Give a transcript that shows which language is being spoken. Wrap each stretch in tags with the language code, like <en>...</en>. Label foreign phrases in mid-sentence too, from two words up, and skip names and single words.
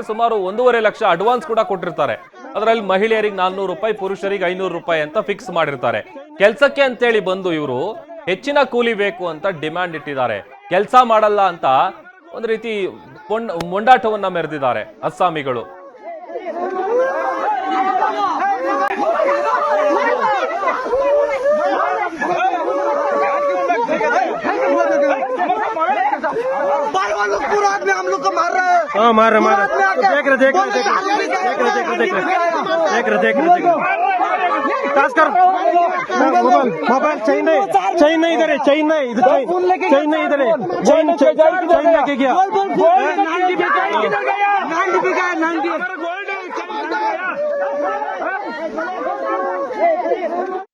<kn>ಸುಮಾರು 1.5 ಲಕ್ಷ ಅಡ್ವಾನ್ಸ್ ಕೂಡ ಕೊಟ್ಟಿರ್ತಾರೆ. ಅದರಲ್ಲಿ ಮಹಿಳೆಯರಿಗೆ 400 ರೂಪಾಯಿ, ಪುರುಷರಿಗೆ 500 ರೂಪಾಯಿ ಅಂತ ಫಿಕ್ಸ್ ಮಾಡಿರ್ತಾರೆ. ಕೆಲಸಕ್ಕೆ ಅಂತೇಳಿ ಬಂದು ಇವರು ಹೆಚ್ಚಿನ ಕೂಲಿ ಬೇಕು ಅಂತ ಡಿಮ್ಯಾಂಡ್ ಇಟ್ಟಿದ್ದಾರೆ. ಕೆಲಸ ಮಾಡಲ್ಲ ಅಂತ ಒಂದು ರೀತಿ ಮೊಂಡಾಟವನ್ನ ಮೆರೆದಿದ್ದಾರೆ ಅಸ್ಸಾಮಿಗಳು.</kn> <hi>पूरा आदमी हम लोग को मार रहे हैं। हाँ मार रहे देख रहे मोबाइल चैन नहीं इधर है, चैन नहीं इधर, चैन नहीं इधर है, चैन लेके गया।</hi>